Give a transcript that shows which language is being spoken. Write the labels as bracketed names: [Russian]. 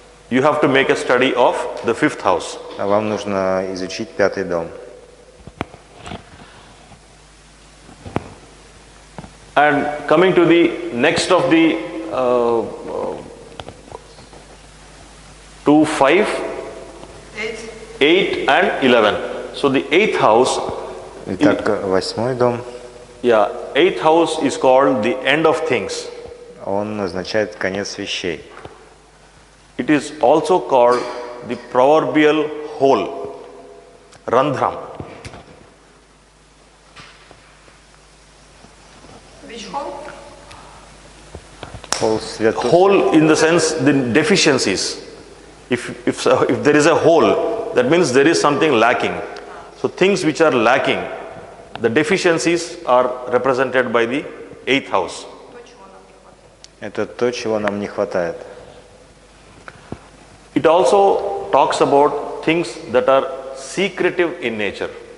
[English] you have to make a study of the fifth house. [Russian] вам нужно изучить пятый дом. [English] And coming to the next of the 2, 5, 8 and 11. So the eighth house. [Russian] Итак, восьмой дом. [English] Yeah, eighth house is called the end of things. [Russian] Он означает конец вещей. [English] It is also called the proverbial hole, randhram. Which hole? Hole in the sense the deficiencies. If there is a hole, that means there is something lacking. So things which are lacking, the deficiencies are represented by the eighth house. [Russian] Это то, чего нам не хватает. [English] It also talks about things that are secretive in nature.